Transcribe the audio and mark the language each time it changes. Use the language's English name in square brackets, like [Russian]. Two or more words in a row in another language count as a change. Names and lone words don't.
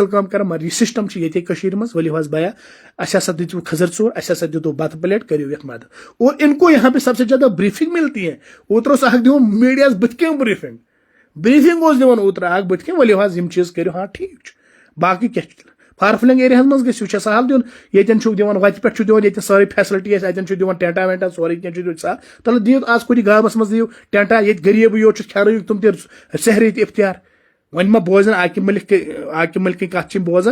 [Kashmiri] کٲم کران مگر یہِ سسٹم چھُ ییٚتے کٔشیٖرِ منٛز ؤلِو حظ بیا اَسہِ ہسا دِتِو کھٔزٕر ژور اَسہِ ہسا دِتو بتہٕ پلیٹ کٔرِو یتھ مدد [Urdu] اور ان کو یہاں پہ سب سے زیادہ بریفنگ ملتی ہے [Kashmiri] اوترٕ اوس اکھ دِوان میڈیاہس بٕتھِ کٔنۍ بریفنگ اوس دِوان اوترٕ اکھ بٕتھِ کٔنۍ ؤلِو حظ یِم چیٖز کٔرِو ہاں ٹھیٖک چھُ باقٕے کیٛاہ چھُ فارفلنگ ایریاہس منٛز گژھِو چھا سہل دیُن ییٚتٮ۪ن چھُکھ دِوان وتہِ پٮ۪ٹھ چھُ دِوان ییٚتٮ۪ن سٲرٕے فیسلٹی آسہِ اَتٮ۪ن چھُ دِوان ٹینٹا وینٹا سورُے کینٛہہ چھُ دِوان سہل تلہٕ دِیِو آز کُنہِ گامس منٛز دِیِو ٹینٹا ییٚتہِ غریٖبٕے یوت چھُ کھٮ۪نٲیِو تِم تہِ سحری تہِ اِفتیار وۄنۍ ما بوزن عاقب ملکٕنۍ کتھ چھِ بوزان